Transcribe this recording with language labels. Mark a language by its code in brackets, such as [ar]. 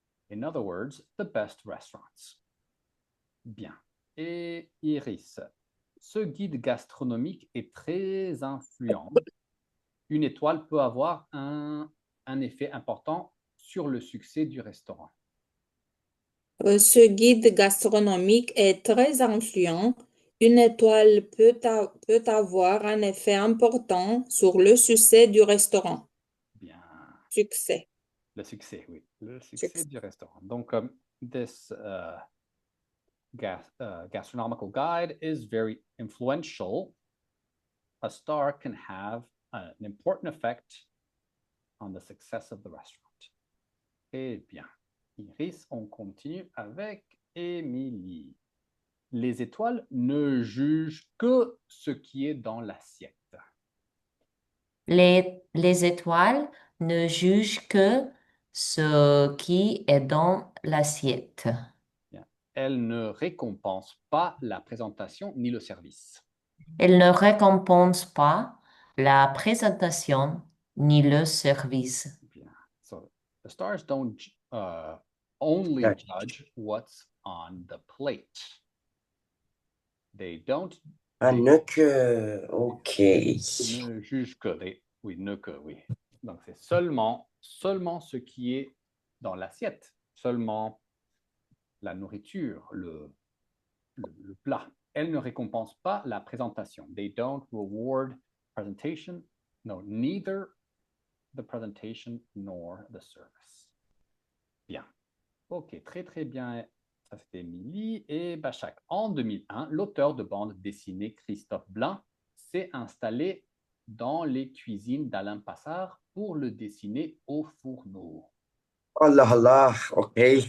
[en] In other words, the best restaurants. [fr] Bien. Et Iris, ce guide gastronomique est très influent. Une étoile peut avoir un effet important sur le succès du restaurant. Ce guide gastronomique est très influent. Une étoile peut avoir un effet important sur le succès du restaurant. Bien. Succès. Le succès, oui. Le succès du restaurant. [en] Donc, this gastronomical guide is very influential. A star can have an important effect on the success of the restaurant. Eh bien. [fr] Iris, on continue avec Émilie. Les étoiles ne jugent que ce qui est dans l'assiette. Les étoiles ne jugent que ce qui est dans l'assiette. Bien. Elles ne récompensent pas la présentation ni le service. Elles ne récompensent pas la présentation ni le service. [en] Bien. So the stars don't only Judge. judge what's on the plate. They don't Ah, they [fr] ne que. Ok. ne jugent que. Oui, ne que, oui. Donc c'est seulement ce qui est dans l'assiette, seulement la nourriture, le plat. Elles ne récompensent pas la présentation. [en] They don't reward presentation. No, neither the presentation nor the service. [fr] Bien. Ok, très très bien. Ça, c'était Émilie et Bachak. En 2001, l'auteur de bande dessinée Christophe Blain s'est installé dans les cuisines d'Alain Passard pour le dessiner au fourneau. Allah Allah, ok.